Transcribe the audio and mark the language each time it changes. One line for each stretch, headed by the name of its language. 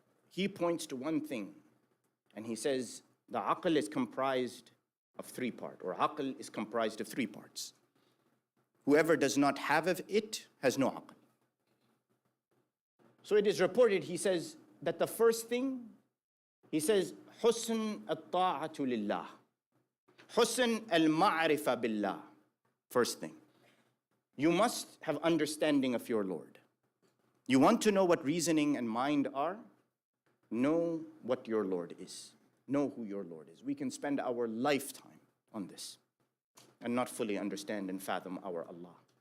English: He points to one thing, and he says the aql is comprised of three parts, or aql is comprised of three parts. Whoever does not have of it has no aql. So it is reported, he says, that the first thing He says,
Arabic: حسن الطاعة لله. حسن المعرفة بالله.
English: First thing, you must have understanding of your Lord. You want to know what reasoning and mind are? Know what your Lord is. Know who your Lord is. We can spend our lifetime on this and not fully understand and fathom our Allah.